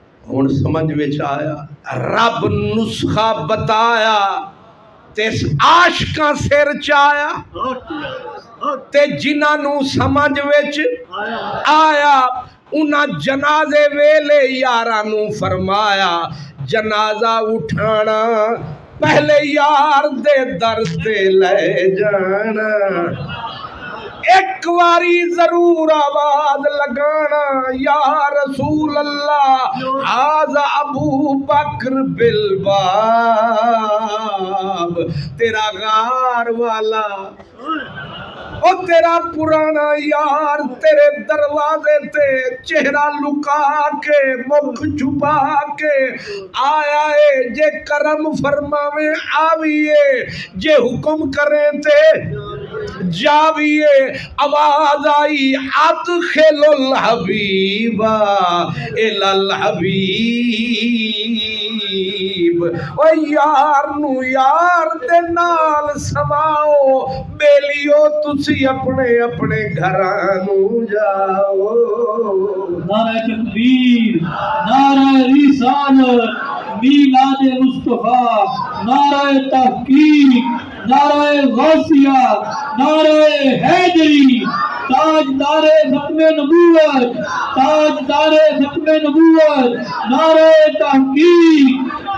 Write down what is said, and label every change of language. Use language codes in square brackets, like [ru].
[pa] ہن سمجھ وچ آیا رب نسخہ بتایا تے عاشقاں سر چایا تے جنہاں نوں سمجھ وچ آیا انہاں جنازے ویلے یاراں نوں فرمایا جنازہ اٹھانا پہلے یار دے در تے لے جانا. ایک واری ضرور آواز لگانا [ar] یا رسول اللہ ھذا ابو بکر بالباب. [pa] تیرا غار والا او تیرا پرانا یار تیرے دروازے تے چہرہ لکا کے مکھ چھپا کے آیا ہے. جے کرم فرماوے آویے جے حکم کریں تے جاویے. [ar] آواز آئی ادخل الحبیب الی الحبیب. [pa] او یار نو یار دے نال سماؤ بیلیو تسی اپنے اپنے گھراں نو جاؤ. [ur] نعرہ تکبیر نعرہ رسالت میلاد مصطفیٰ نعرہ تحقیق نعرہ غوثیہ نعرہ حیدری تاجدار ختم نبوت تاجدار ختم نبوت نعرہ تحقیق.